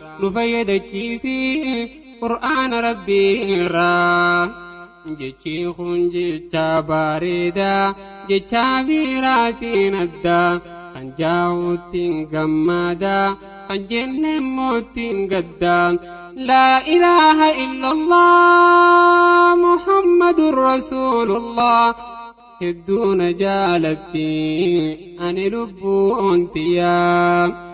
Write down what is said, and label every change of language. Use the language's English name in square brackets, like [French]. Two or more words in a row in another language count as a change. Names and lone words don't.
[Oromo] Nu fayyadachiisii Qur'aana Rabbiirraa. Jechi kun jecha bareedaa, jecha biraatiin addaa. Kan jaa'uttiin gammadaa, kan jenne mootiin gaddaa. [Arabic] لا إله إلا الله محمد رسول الله. [Oromo] Hedduuna jaalatti ani lubbuun tiyyaa.